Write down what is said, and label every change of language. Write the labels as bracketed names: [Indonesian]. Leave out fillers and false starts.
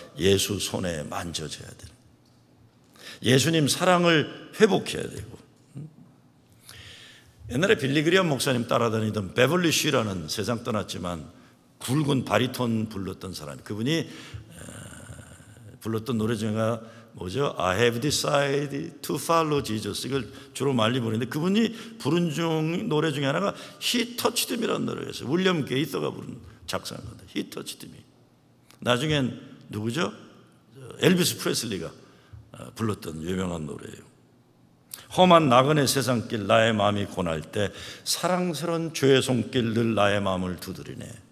[Korean] 예수 손에 만져져야 돼요. 예수님 사랑을 회복해야 되고. 옛날에 빌리그리엄 목사님 따라다니던 베벌리 쉬라는 세상 떠났지만 굵은 바리톤 불렀던 사람, 그분이 불렀던 노래 중에가 뭐죠? [English] I have decided to follow Jesus. [Korean] 이걸 주로 많이 부르는데 그분이 부른 노래 중에 하나가 He touched me라는 노래였어요. 윌리엄 게이서가 부른 작사한 건데 He touched me. 나중엔 누구죠? 엘비스 프레슬리가 불렀던 유명한 노래예요. 험한 나그네 세상길 나의 마음이 고날 때 사랑스러운 주의 손길 늘 나의 마음을 두드리네.